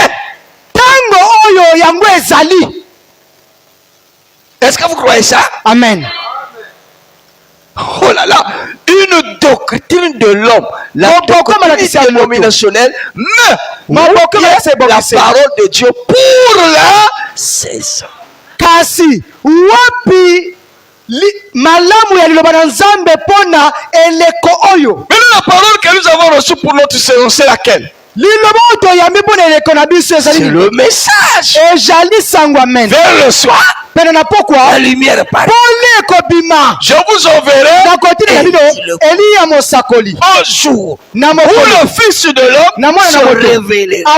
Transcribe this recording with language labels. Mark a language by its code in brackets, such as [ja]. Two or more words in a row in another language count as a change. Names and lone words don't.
[fr] Est-ce que vous croyez ça? Amen. Oh là là, une doctrine de l'homme, la doctrine dénominationnelle, mais la parole de Dieu pour la saison. [ln] Kasi wapi malamu ya liloba na nzambe pona eleko oyo. [fr] Maintenant la parole que nous avons reçue pour notre saison, c'est laquelle? C'est le message. Vers le soir, la lumière paraît. Je vous enverrai un jour où le Fils de l'homme se révélera.